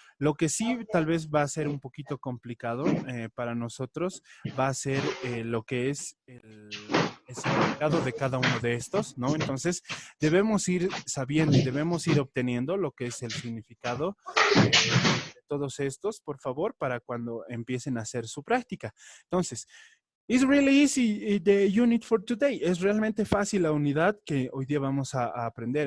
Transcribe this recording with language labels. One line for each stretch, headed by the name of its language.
Spanish: Lo que sí tal vez va a ser un poquito complicado para nosotros va a ser lo que es el significado de cada uno de estos, ¿no? Entonces, debemos ir sabiendo y debemos ir obteniendo lo que es el significado de todos estos, por favor, para cuando empiecen a hacer su práctica.
English: Entonces, it's really easy the unit for today.
Spanish: Es realmente fácil la unidad que hoy día vamos a aprender.